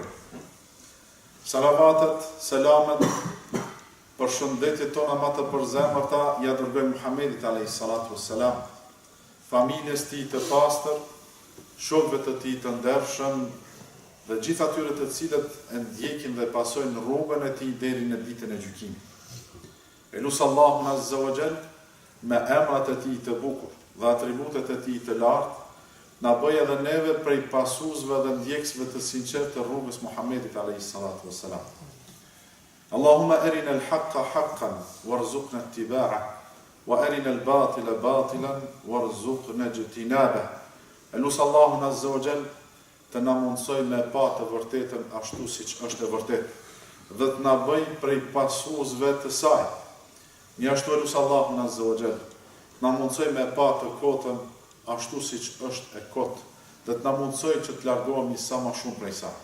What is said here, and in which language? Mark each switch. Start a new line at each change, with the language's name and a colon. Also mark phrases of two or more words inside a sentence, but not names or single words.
Albanian: Salavatet, selamet, për shëndetjet tona më të përzemërta ja dërgojmë Muhamedit
Arabic: عليه الصلاة والسلام,
Albanian: familjes tij të pastër, shokëve të tij të ndershëm dhe gjithë atyre të cilët e ndjekin dhe pasojnë rrugën e tij deri në ditën e gjykimit. Elusë Allahun
Arabic: عز وجل
Albanian: me emrat e tij të bukur dhe atributet e tij të lartë, na bëj edhe neve prej pasuesve dhe ndjekësve të sinqertë të rrugës Muhamedit
Arabic: عليه الصلاة والسلام. اللهم أرنا الحق حقا وارزقنا اتباعه وأرنا الباطل باطلا وارزقنا اجتنابه.
Albanian: Elusë Allahun
Arabic: عز وجل
Albanian: të na mundsoj me pa të vërtetën ashtu siç është e vërtetë dhe të na bëj prej pasuesve të saj. Njashtu elusë Allahun
Arabic: عز وجل
Albanian: na mundsoj me pa të kotën ashtu siç është e kotë, dhe të na mundsoj që të largohemi sa më shumë prej saj.